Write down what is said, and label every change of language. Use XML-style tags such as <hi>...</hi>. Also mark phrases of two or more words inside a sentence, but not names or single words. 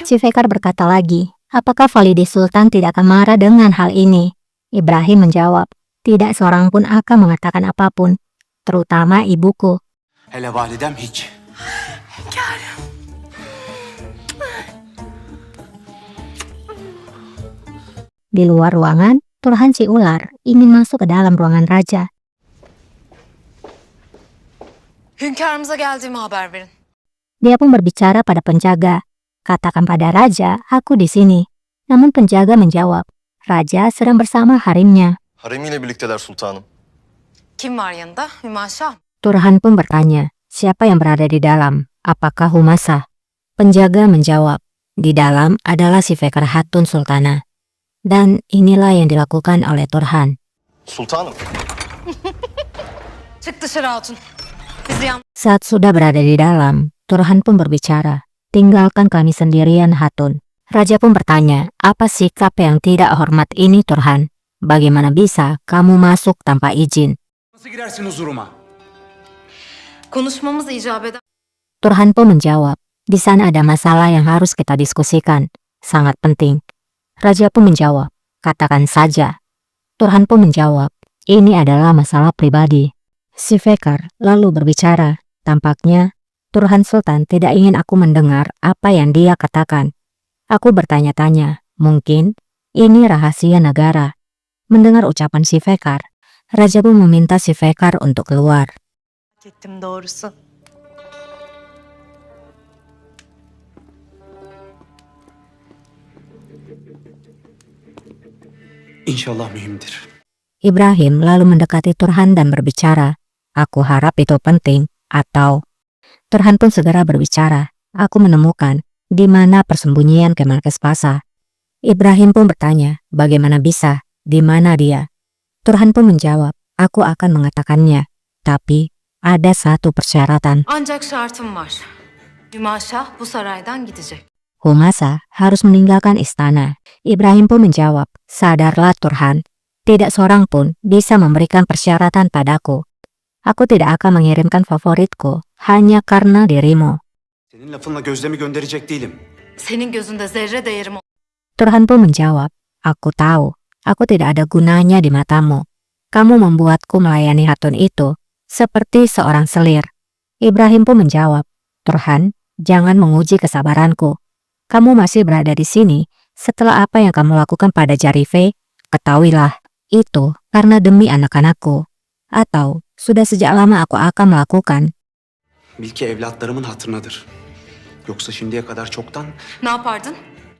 <id>Si Fekar berkata lagi, apakah Valide Sultan tidak akan marah dengan hal ini? Ibrahim menjawab, tidak seorang pun akan mengatakan apapun, terutama ibuku.</id> <tr>Hele validem hiç. hünkârım.</tr> <id>Di luar ruangan, Turhan si ular ingin masuk ke dalam ruangan raja.</id> <tr>Hünkârımıza geldiğimi haber verin.</tr> <id>Dia pun berbicara pada penjaga. Katakan pada raja, aku di sini. Namun penjaga menjawab, raja sedang bersama harimnya.</id> <tr>Haremiyle birlikteler sultanım. Kim var yanında? Hümaşa.</tr> <id>Turhan pun bertanya, siapa yang berada di dalam? Apakah Humasa? Penjaga menjawab, di dalam adalah si Fekar Hatun Sultana. Dan inilah yang dilakukan oleh Turhan.</id> <tr>Sultanım. Çık dışarı hatun. Bizi yan...</tr> <id>Saat sudah berada di dalam, Turhan pun berbicara, tinggalkan kami sendirian Hatun. Raja pun bertanya, apa sikap yang tidak hormat ini Turhan? Bagaimana bisa kamu masuk tanpa izin?</id> <tr>Nasıl girersin huzuruma? Konuşmamız icap eder.</tr> <id>Turhan pun menjawab, di sana ada masalah yang harus kita diskusikan. Sangat penting. Raja pun menjawab, katakan saja. Turhan pun menjawab, ini adalah masalah pribadi. Si Fekar lalu berbicara. Tampaknya, Turhan Sultan tidak ingin aku mendengar apa yang dia katakan. Aku bertanya-tanya, mungkin ini rahasia negara. Mendengar ucapan si Fekar, Raja pun meminta si Fekar untuk keluar.</id> <tr>Ettim doğrusu. İnşallah mühimdir.</tr> <id>Ibrahim lalu mendekati Turhan dan berbicara, aku harap itu penting, atau... Turhan pun segera berbicara, aku menemukan di mana persembunyian Kemal Kespasa. Ibrahim pun bertanya, bagaimana bisa, di mana dia? Turhan pun menjawab, aku akan mengatakannya, tapi ada satu persyaratan.</id> <tr>Ancak şartım var. Hümaşa bu saraydan gidecek.</tr> <id>Humasa harus meninggalkan istana. Ibrahim pun menjawab, sadarlah Turhan, tidak seorang pun bisa memberikan persyaratan padaku. Aku tidak akan mengirimkan favoritku hanya karena dirimu.</id> <tr>Senin lafınla gözlemi gönderecek değilim. Senin gözünde zerre değerim o.</tr> <id>Turhan pun menjawab, aku tahu, aku tidak ada gunanya di matamu. Kamu membuatku melayani Hatun itu seperti seorang selir. Ibrahim pun menjawab, Turhan, jangan menguji kesabaranku. Kamu masih berada di sini setelah apa yang kamu lakukan pada Jarife, ketahuilah, itu karena demi anak-anakku. Atau sudah sejak lama aku akan melakukan.</id> <tr>Bil ki evlatlarımın hatırınadır. Yoksa şimdiye kadar çoktan Ne yapardın?</tr>